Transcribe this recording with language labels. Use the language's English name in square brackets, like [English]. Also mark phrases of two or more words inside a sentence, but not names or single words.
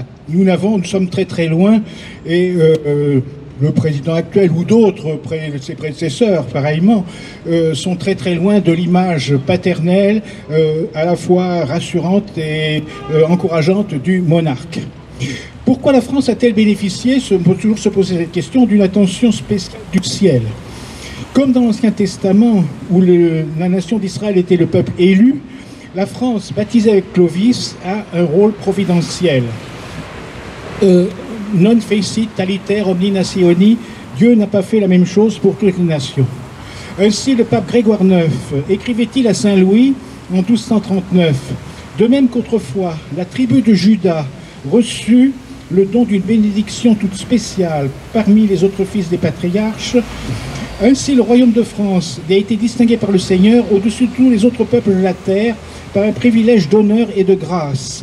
[French] Nous sommes très très loin. Et le président actuel ou d'autres, ses prédécesseurs, pareillement, sont très très loin de l'image paternelle, à la fois rassurante et encourageante du monarque. Pourquoi la France a-t-elle bénéficié, on peut toujours se poser cette question, d'une attention spéciale du ciel? Comme dans l'Ancien Testament, où la nation d'Israël était le peuple élu, la France, baptisée avec Clovis, a un rôle providentiel. [Latin] Non fecit aliter omni nationi, [French] Dieu n'a pas fait la même chose pour toutes les nations. Ainsi, le pape Grégoire IX écrivait-il à Saint Louis en 1239, de même qu'autrefois, la tribu de Juda reçut le don d'une bénédiction toute spéciale parmi les autres fils des patriarches, ainsi le royaume de France a été distingué par le Seigneur au-dessus de tous les autres peuples de la terre par un privilège d'honneur et de grâce.